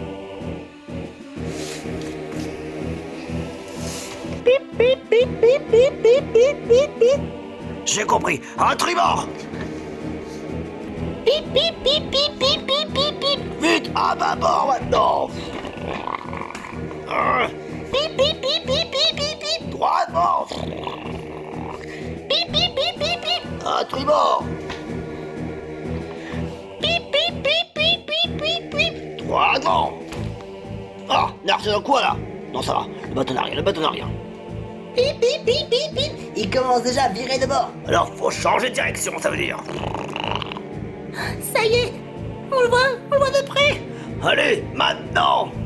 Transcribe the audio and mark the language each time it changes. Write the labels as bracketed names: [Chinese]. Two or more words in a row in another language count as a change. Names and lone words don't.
[French] Pip, pip, pip, pip, pip, pip, pip, pip, pip. J'ai compris. Un tribord. Pip, pip, pip, pip, pip, pip, pip, pip. Vite, à bâbord maintenant. Pip, pip, pip, pip, pip, pip, pip. Droit devant. Pip, pip, pip, pip, pip. Un tribord. Pip, pip, pip, pip, pip, pip, pip. Droit devant. Ah, l'arche dans quoi là? Non, ça va. Le bateau n'a rien, le bateau n'a rien. Pip, pip, pip, pip, pip. Il commence déjà à virer de bord. Alors, faut changer de direction, ça veut dire. Ça y est, on le voit de près. Allez, maintenant.